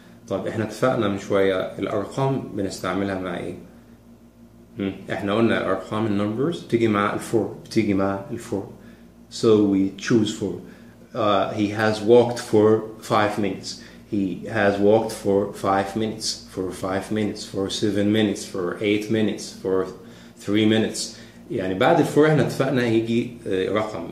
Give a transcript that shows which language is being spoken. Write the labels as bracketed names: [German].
[Arabic] طيب احنا اتفقنا من شوية الأرقام بنستعملها مع ايه؟ احنا قلنا الأرقام النمبرز بتيجي مع الفور. [English] So we choose 4. He has walked for 5 minutes. He has walked for 5 minutes. For 5 minutes. For 7 minutes. For 8 minutes. For 3 minutes. [Arabic] يعني بعد الفور احنا اتفقنا يجي رقم.